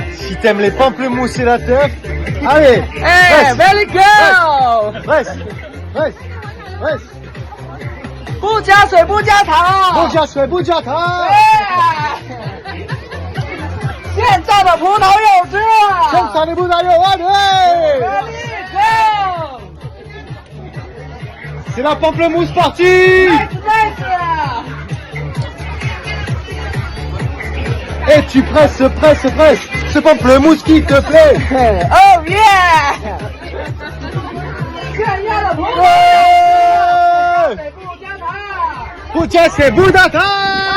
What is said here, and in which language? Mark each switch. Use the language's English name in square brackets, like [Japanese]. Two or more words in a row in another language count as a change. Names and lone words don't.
[French] Si t'aimes les pamplemousses et la teuf, allez, [English] Hey, very good！ [French] reste, reste, reste. [Chinese] 不加水不加糖。不加水不加糖，现榨的葡萄柚汁。生产的葡萄柚啊，对， [English] Very good！ [French] c'est la pamplemousse partie. [English] Nice！ [French] Et tu presses, presses, presses. Ce pamplemousse qui te plaît. [English] Oh yeah！ [Chinese] 现压的葡萄柚，水不加糖。不加水不加糖。